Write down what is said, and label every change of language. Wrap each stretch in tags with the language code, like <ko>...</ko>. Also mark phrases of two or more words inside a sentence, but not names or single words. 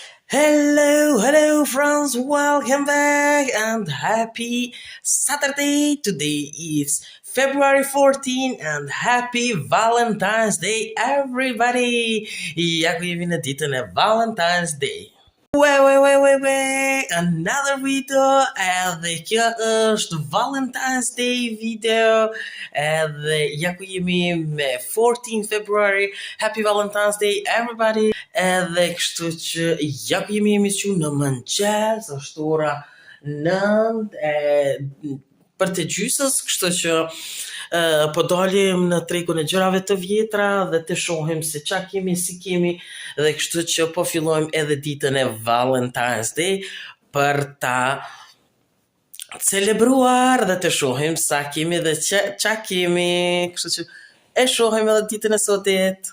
<en>Hello friends, welcome back and happy Saturday. Today is February 14 and happy Valentine's Day everybody.</en> <sq>Ja ku jemi në ditën e Valentine's Day.</sq> <en>Wait, another video,</en> <sq>edhe kjo është Valentine's Day video, edhe ja ku jemi me 14 February,</sq> <en>Happy Valentine's Day everybody,</en> <sq>edhe kështu që ja ku jemi emision në mëngjes, është ora 9 për të gjysës, kështu që po dalim në tregun e gjërave të vjetra dhe të shohim se qa kemi, si kemi, dhe kështu që po fillojmë edhe ditën e Valentine's Day për ta celebruar dhe të shohim sa kemi dhe qa kemi, kështu që e shohim edhe ditën e sotit.</sq>